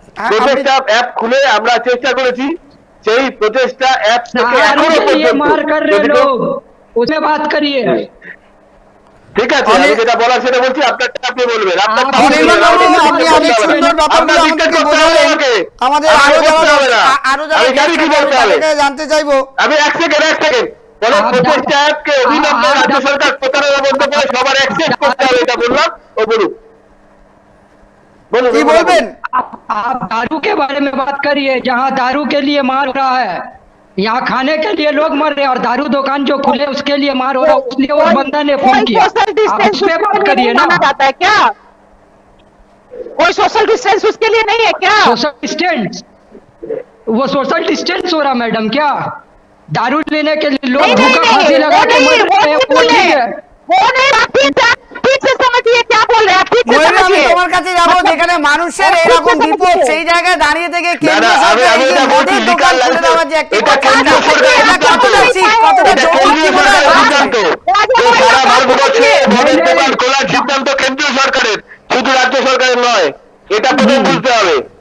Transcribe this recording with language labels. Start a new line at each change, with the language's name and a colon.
Bangla: প্রচেষ্টা অ্যাপ খুলে আমরা চেষ্টা করেছি, সেই প্রচেষ্টা অ্যাপ থেকে এখনো
Hindi: मार कर रहे लोग, उसे बात करिए।
Bangla: ঠিক আছে, আমি যেটা বলার সেটা বলছি, আপনারটা আপনি বলবেন। আপনি অনেক সুন্দর ব্যাপারগুলো আমাদেরকে বোঝালেন। আমাদের আরো যারা জানতে চাইবো, আমি এক সেকেন্ড বলে প্রচেষ্টা অ্যাপকে অবিলম্বে রাজ্য সরকার প্রতারণা বন্ধ করে সবার অ্যাক্সেস করতে হবে, এটা বললাম। ও বলুন কি বলবেন?
Hindi: आप दारू के बारे में बात करिए, जहाँ दारू के लिए मार हो रहा है, यहाँ खाने के लिए लोग मर रहे हैं, और दारू दुकान जो खुले उसके लिए मार हो रहा है, उसलिए उस बंदा ने फोन किया। आप उस पे बात करिए ना। जाता है क्या कोई सोशल डिस्टेंस उसके लिए नहीं है क्या? सोशल डिस्टेंस, वो सोशल डिस्टेंस हो रहा मैडम क्या? दारू लेने के लिए लोग भूखा फांसी लगा के मर रहे हैं, वो ठीक है। वो नहीं, आप ठीक से समझिए क्या बोल रहे हैं आप, ठीक से
Bangla: ময়ূর, আমি
Hindi: समझिए।
Bangla: তোমার কাছে যাবো, যেখানে মানুষের এরকম বিপদ, সেই জায়গায় দাঁড়িয়ে থেকে কেন্দ্র সরকার এই যে মদের দোকান খুলে দেওয়ার যে একটি কথা, এটা কতটা ঠিক, কতটা যৌক্তিক বলে সিদ্ধান্ত, সারা ভারতবর্ষে মদের দোকান খোলার সিদ্ধান্ত কেন্দ্রীয় সরকারের, শুধু রাজ্য সরকারের নয়, এটা প্রথম বুঝতে হবে।